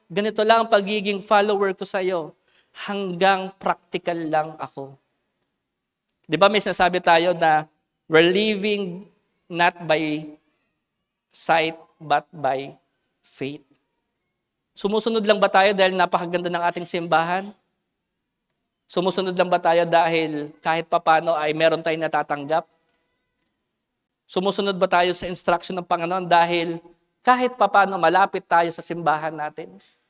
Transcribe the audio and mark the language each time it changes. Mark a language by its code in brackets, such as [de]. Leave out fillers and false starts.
[tl] Ganito lang ang pagiging follower ko sa iyo. Hanggang practical lang ako. Di ba may sinasabi tayo na [en] we're living not by sight but by faith. [tl] Sumusunod lang ba tayo dahil napakaganda ng ating simbahan? Sumusunod lang ba tayo dahil kahit papano ay meron tayong natatanggap? Sumusunod ba tayo sa instruction ng Panginoon dahil kahit papano malapit tayo sa simbahan natin?